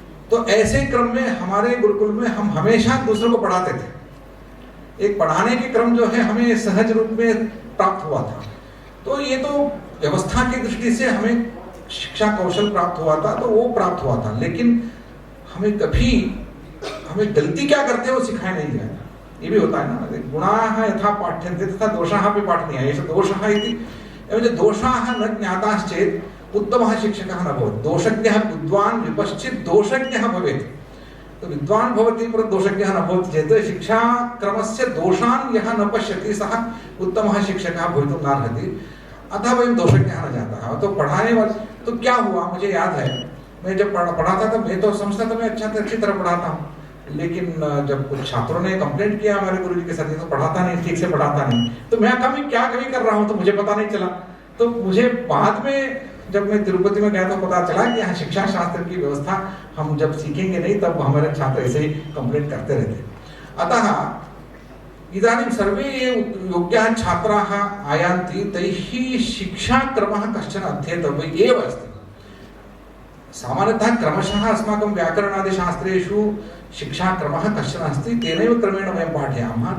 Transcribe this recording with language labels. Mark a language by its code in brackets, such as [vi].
[hi] तो ऐसे क्रम में हमारे गुरुकुल में हम हमेशा दूसरों को पढ़ाते थे। एक पढ़ाने के क्रम जो है हमें सहज रूप में प्राप्त हुआ था। तो ये तो व्यवस्था की दृष्टि से हमें शिक्षा कौशल प्राप्त हुआ था, तो वो प्राप्त हुआ था। लेकिन हमें कभी हमें गलती क्या करते हैं वो सिखाया नहीं गया। ये भी होता है ना, [sa] गुणाः यथा पाठ्यन्ते तथा दोषाः अपि पाठनीयाः। एष दोषः इति एवं दोषाः न ज्ञाताश्चेत् उत्तमः शिक्षकः न भवति। दोषज्ञः विद्वान् विपश्चित् दोषज्ञः भवेत्। तो विद्वान् भवति परन्तु दोषज्ञः न भवति चेत् शिक्षाक्रमस्य दोषान् यः न पश्यति सः उत्तमः शिक्षकः भवितुं नार्हति। अतः वयं दोषज्ञः न जाताः। [hi] तो पढ़ाने वाले, तो क्या हुआ मुझे याद है, मैं जब पढ़ाता था, मैं तो समझता था मैं अच्छी तरह पढ़ाता हूँ। लेकिन जब कुछ छात्रों ने कंप्लेंट किया हमारे गुरुजी के साथ, तो पढ़ाता नहीं, ठीक से पढ़ाता नहीं, तो मैं क्या कमी कर रहा हूँ तो मुझे पता नहीं चला। तो मुझे बाद में जब मैं तिरुपति में गया तो पता चला कि यहाँ शिक्षा शास्त्र की व्यवस्था हम जब सीखेंगे नहीं तब हमारे छात्र ऐसे ही कंप्लेंट करते रहते। [sa] अतः इदानीं सर्वे ये योग्याः छात्राः आयान्ति, तैः शिक्षाक्रमः कश्चन अध्येतव्यः एव अस्ति। सामान्यतः क्रमशः अस्माकं व्याकरणादिशास्त्रेषु शिक्षाक्रमः कश्चन अस्ति, तेनैव क्रमेण वयं पाठयामः।